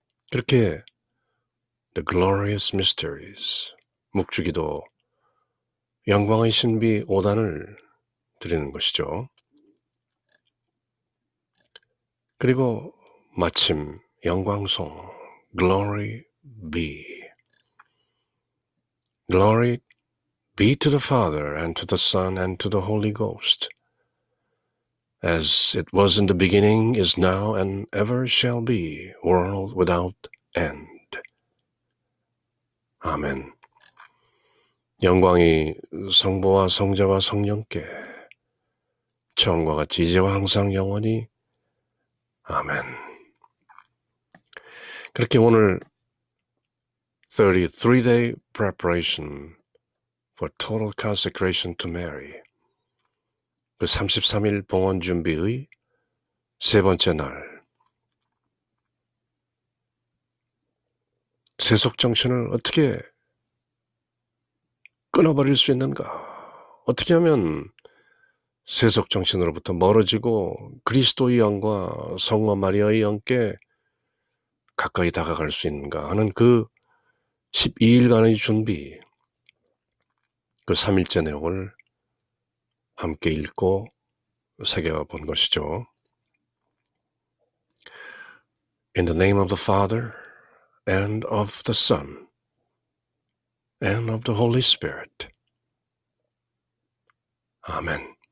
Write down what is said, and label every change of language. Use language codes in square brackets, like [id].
[ko] 그렇게 [en] The Glorious Mysteries, [ko] 묵주기도 영광의 신비 5단을 드리는 것이죠. 그리고 마침 영광송 [en] Glory be. Glory be to the Father and to the Son and to the Holy Ghost. As it was in the beginning, is now, and ever shall be, world without end. [ko] 아멘. 영광이 성부와 성자와 성령께 처음과 같이 이제와 항상 영원히. 아멘. 그렇게 오늘 [en] 33-day preparation for total consecration to Mary. [ko] 그 33일 봉헌 준비의 세 번째 날, 세속 정신을 어떻게 끊어버릴 수 있는가? 어떻게 하면 세속 정신으로부터 멀어지고 그리스도의 영과 성모 마리아의 영께 가까이 다가갈 수 있는가 하는 그 12일간의 준비, 그 3일째 내용을 함께 읽고 새겨본 것이죠. [en] In the name of the Father, and of the Son, and of the Holy Spirit. [ko] 아멘.